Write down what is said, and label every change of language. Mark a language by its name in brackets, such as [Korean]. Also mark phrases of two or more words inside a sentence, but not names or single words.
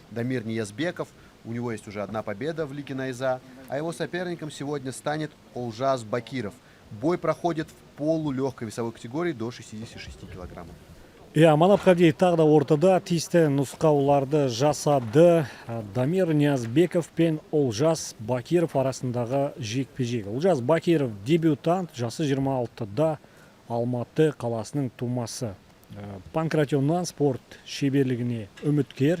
[Russian] Дамир Ниязбеков. У него есть уже одна победа в Лиге Найза, а его соперником сегодня станет Олжас Бакиров. Бой проходит в полулегкой весовой категории до 66 килограммов. [Kazakh] Манап Хабдиев тағы да ортада тиісті нұсқауларды жасады. Дамир Ниязбеков пен Олжас Бакиров арасындағы жекпе-жек. Олжас Бакиров дебютант, жасы 26-да, Алматы қаласының тумасы. Панкратионнан спорт шеберлігіне үміткер.